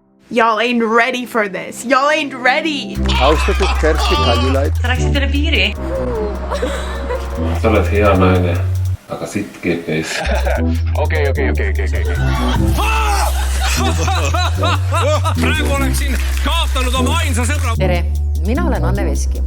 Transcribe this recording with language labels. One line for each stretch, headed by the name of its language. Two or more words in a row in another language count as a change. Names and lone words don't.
English: Y'all ain't ready for this. Y'all ain't ready.
Estonian: Austatud Kersti Kaljulaid. Sa läksid üle piiri. Sa oled hea naine, aga sitt GPS. Okei. Praegu oleksin kaotanud oma ainsa sõbra. Tere, mina olen Anne Veski.